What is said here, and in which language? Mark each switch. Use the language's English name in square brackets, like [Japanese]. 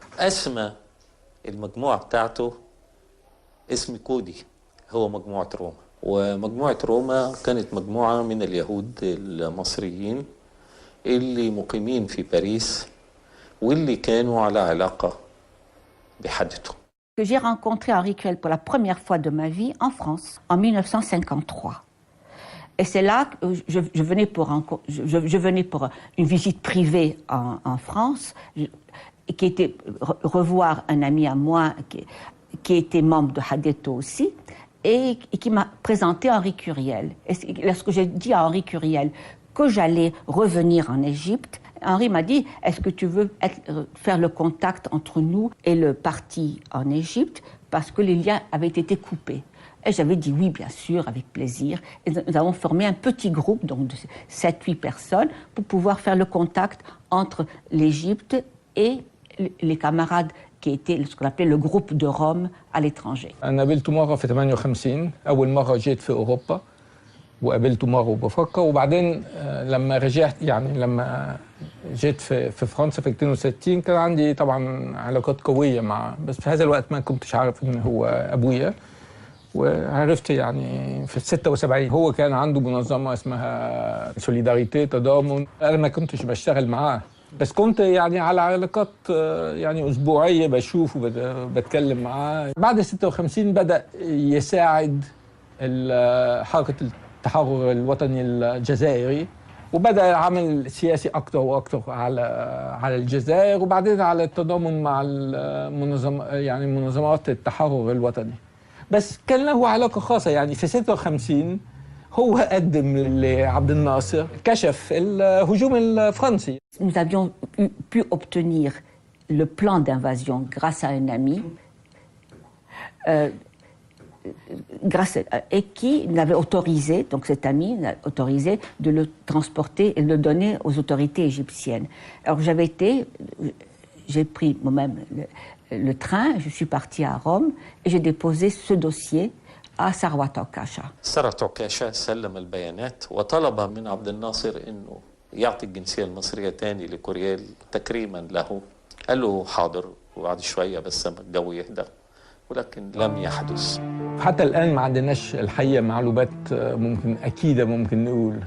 [Arabic] اسم المجموعة بتاعته اسم كودي، هو مجموعة روما، ومجموعة روما كانت مجموعة من اليهود المصريين اللي مقيمين في باريس واللي كانوا على علاقة بحدته. [French] Que j'ai rencontré Henri Cuel pour la première fois de ma vie en France, en 1953. Et c'est là que je venais pour une visite privée en France, qui était revoir un ami à moi qui était membre de Hadetho aussi, et qui m'a présenté Henri Curiel. Et lorsque j'ai dit à Henri Curiel que j'allais revenir en Égypte, Henri m'a dit, est-ce que tu veux faire le contact entre nous et le parti en Égypte parce que les liens avaient été coupés. Et j'avais dit oui, bien sûr, avec plaisir. Et nous avons formé un petit groupe, donc de 7-8 personnes, pour pouvoir faire le contact entre l'Égypte et les camarades qui étaient ce qu'on appelait le groupe de Rome à l'étranger. [Arabic] أنا قابلته مرة في 58 أول مرة جيت في أوروبا وقابلته مرة وبفكر وبعدين لما رجعت يعني لما جيت في فرنسا في 62 كان عندي طبعا علاقات قوية معه بس في هذا الوقت ما كنتش عارف إن هو أبويا وعرفت يعني في 76 هو كان عنده منظمة اسمها سوليداريتي تضامن أنا ما كنتش بشتغل معاه بس كنت يعني على علاقات يعني أسبوعية بشوفه بتكلم معاه بعد 56 بدأ يساعد حركة التحرر الوطني الجزائري وبدأ العمل سياسي أكتر وأكتر على الجزائر وبعدين على التضامن مع يعني منظمات التحرر الوطني بس كان له علاقة خاصة يعني في 56 هو قدم لعبد الناصر كشف الهجوم الفرنسي. [French] Nous avions pu obtenir le plan d'invasion grâce à un ami et qui l'avait autorisé, donc cet ami l'a autorisé de le transporter et de le donner aux autorités égyptiennes. Alors j'ai pris moi-même le train, je suis partie à Rome et j'ai déposé ce dossier à ثروت عكاشة. [Arabic] ثروت عكاشة سلم البيانات وطلب من عبد الناصر انه يعطي الجنسية المصرية تاني لكوريال تكريما له. قال له حاضر وبعد شوية بس ما الجو يهدى ولكن لم يحدث. حتى الآن ما عندناش الحقيقة معلومات ممكن أكيدة ممكن نقول.